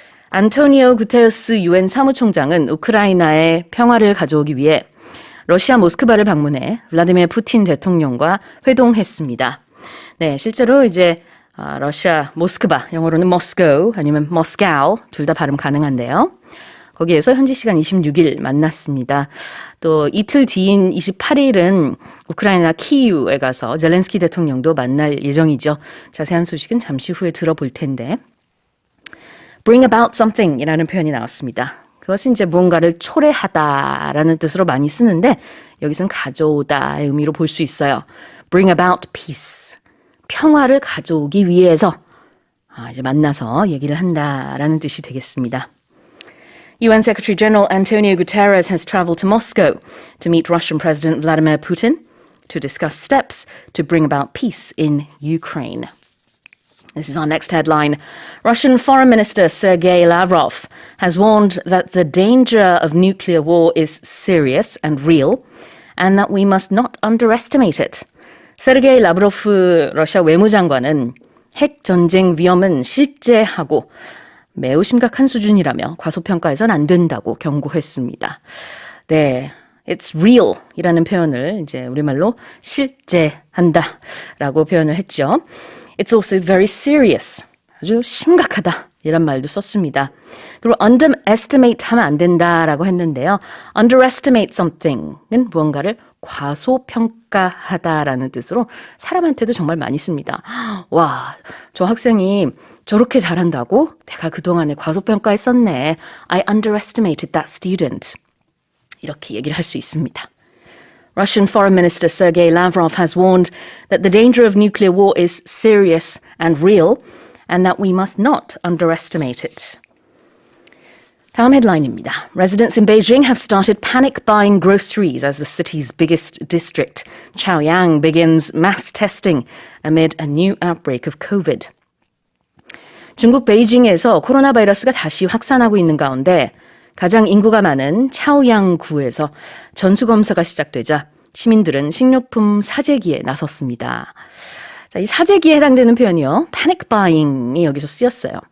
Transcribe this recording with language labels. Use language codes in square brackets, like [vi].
[ko] 안토니오 구테르스 유엔 사무총장은 우크라이나의 평화를 가져오기 위해 러시아 모스크바를 방문해 블라디미르 푸틴 대통령과 회동했습니다. 네, 실제로 이제 러시아 모스크바, 영어로는 Moscow 아니면 Moscow 둘 다 발음 가능한데요. 거기에서 현지 시간 26일 만났습니다. 또 이틀 뒤인 28일은 우크라이나 키이우에 가서 젤렌스키 대통령도 만날 예정이죠. 자세한 소식은 잠시 후에 들어볼 텐데. [en] bring about something [ko] 이라는 표현이 나왔습니다. 그것은 이제 무언가를 초래하다라는 뜻으로 많이 쓰는데 여기서는 가져오다의 의미로 볼 수 있어요. [en] bring about peace. [ko] 평화를 가져오기 위해서 이제 만나서 얘기를 한다라는 뜻이 되겠습니다. [en] UN Secretary General Antonio Guterres has traveled to Moscow to meet Russian President Vladimir Putin to discuss steps to bring about peace in Ukraine. This is our next headline. Russian Foreign Minister Sergei Lavrov has warned that the danger of nuclear war is serious and real and that we must not underestimate it. [ko] 세르게이 라브로프 러시아 외무장관은 핵 전쟁 위험은 실제하고 매우 심각한 수준이라며 과소평가해서는 안 된다고 경고했습니다. 네, [en] it's real [ko] 이라는 표현을 이제 우리말로 실제한다라고 표현을 했죠. [en] It's also very serious. [ko] 아주 심각하다. 이란 말도 썼습니다. 그리고 underestimate 하면 안 된다라고 했는데요. [en] underestimate something [ko] 은 무언가를 과소평가하다라는 뜻으로 사람한테도 정말 많이 씁니다. 와, 저 학생이 저렇게 잘한다고? 내가 그동안에 과소평가했었네. [en] I underestimated that student. [ko] 이렇게 얘기를 할 수 있습니다. [en] Russian Foreign Minister Sergei Lavrov has warned that the danger of nuclear war is serious and real and that we must not underestimate it. [ko] 다음 헤드라인입니다. [en] Residents in Beijing have started panic buying groceries as the city's biggest district, Chaoyang, begins mass testing amid a new outbreak of COVID. [ko] 중국 베이징에서 코로나 바이러스가 다시 확산하고 있는 가운데 가장 인구가 많은 차오양구에서 전수검사가 시작되자 시민들은 식료품 사재기에 나섰습니다. 자, 이 사재기에 해당되는 표현이요. [en] panic buying [ko] 이 여기서 쓰였어요.